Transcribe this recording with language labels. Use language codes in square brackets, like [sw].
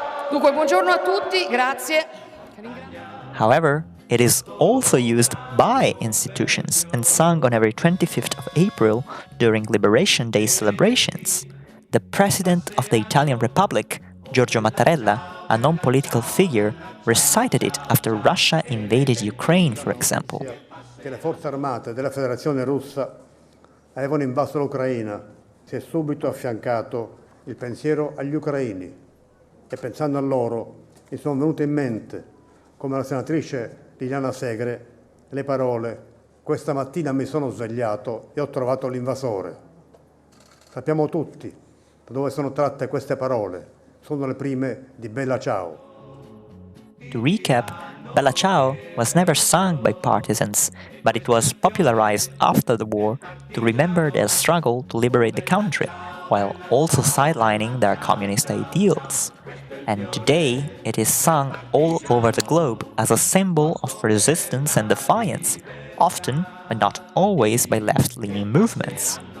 [it] Dunque, buongiorno a tutti, grazie. [en] However, it is also used by institutions and sung on every 25th of April during Liberation Day celebrations. The President of the Italian Republic, Giorgio Mattarella, a non-political figure, recited it after Russia invaded Ukraine, for example. [it] Che le forze armate della Federazione Russa avevano invaso l'Ucraina, si è subito affiancato il pensiero agli ucraini e pensando a loro mi sono venute in mente, come la senatrice Liliana Segre, le parole «Questa mattina mi sono svegliato e ho trovato l'invasore». Sappiamo tutti da dove sono tratte queste parole, sono le prime di Bella Ciao. [en] To recap, Bella Ciao was never sung by partisans, but it was popularized after the war to remember their struggle to liberate the country, while also sidelining their communist ideals. And today, it is sung all over the globe as a symbol of resistance and defiance, often, but not always, by left-leaning movements.